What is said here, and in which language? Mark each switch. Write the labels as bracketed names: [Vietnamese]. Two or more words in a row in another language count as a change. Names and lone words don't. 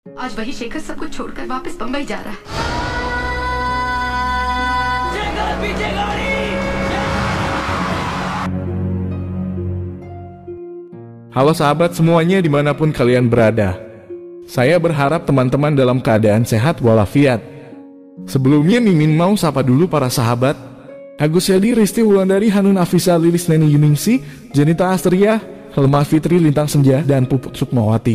[Hindi] आज वही शेखर सब कुछ छोड़कर वापस बम्बई जा रहा है। शेखर पीछे गाड़ी! [Indonesian] Halo sahabat semuanya dimanapun kalian berada. Saya berharap teman-teman dalam keadaan sehat walafiat. Sebelumnya Mimin mau sapa dulu para sahabat. Agus Yadi, Risti Wulandari, Hanun Afisa, Lilis Neni Yuningsi, Jenita Astria, Helma Fitri Lintang Senja, dan Puput Sukmawati.